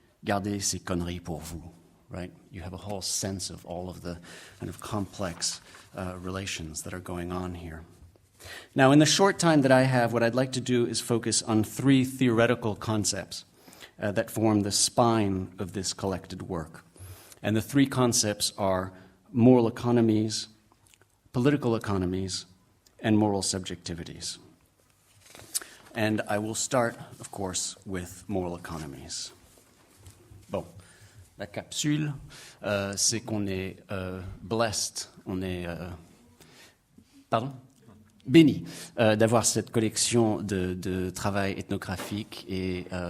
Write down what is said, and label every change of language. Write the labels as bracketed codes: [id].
[fr] Gardez ces conneries pour vous. » [en] Right? You have a whole sense of all of the kind of complex relations that are going on here. Now, in the short time that I have, what I'd like to do is focus on three theoretical concepts that form the spine of this collected work. And the three concepts are moral economies, political economies, and moral subjectivities. And I will start, of course, with moral economies. [fr] Bon. La capsule, c'est qu'on est blessed, on est béni d'avoir cette collection de travail ethnographique et